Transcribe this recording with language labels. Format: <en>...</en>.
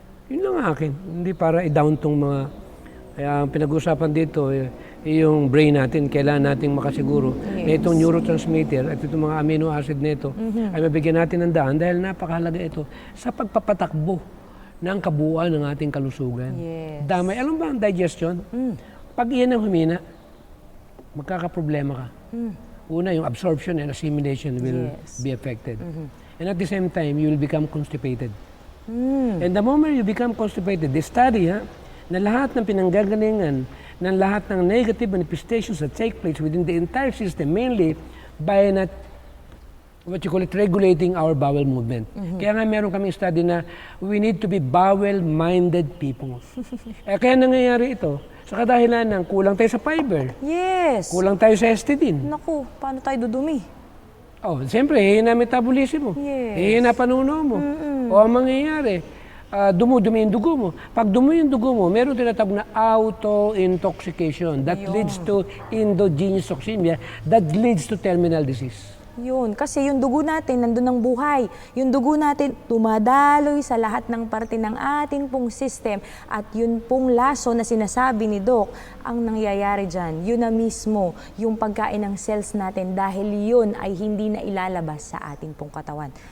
<tl>Yun lang akin, hindi para i-down tong mga, kaya ang pinag-usapan dito, yung brain natin, kailangan nating makasiguro na itong neurotransmitter at itong mga amino acid nito ay mabigyan natin ng daan dahil napakahalaga ito sa pagpapatakbo ng kabuuan ng ating kalusugan.</tl> <en>Yes.</en> <tl>Damay, alam ba ang digestion? Pag iyan ang humina, magkakaproblema ka. Una, yung</tl> <en>absorption and assimilation will be affected. And at the same time, you will become constipated. And the moment you become constipated, they study</en> <tl>na lahat ng pinanggagalingan, ng lahat ng</tl> <en>negative manifestations that take place within the entire system, mainly by not, what you call it, regulating our bowel movement.</en> <tl>Kaya nga meron kaming study na</tl> <en>we need to be bowel-minded people.</en> <tl>Kaya nangyayari ito, sa kadahilan ng kulang tayo sa fiber,</tl> <en>Yes.</en> <tl>kulang tayo sa histidine. Naku, paano tayo dudumi? Oh, siyempre, hihina metabolism mo.</tl> <en>Yes.</en> <tl>Hihina panuno mo. O ang mangyayari, dumudumi yung dugo mo. Pag dumi yung dugo mo, meron tinatawag na auto-intoxication.</tl> <en>That leads to endogenous toxemia. That leads to terminal disease.</en> <tl>Yun, kasi yung dugo natin, nandun ang buhay. Yung dugo natin, tumadaloy sa lahat ng parte ng ating pong system. At yun pong laso na sinasabi ni Doc, ang nangyayari dyan, yun na mismo yung pagkain ng cells natin dahil yun ay hindi na ilalabas sa ating pong katawan.</tl>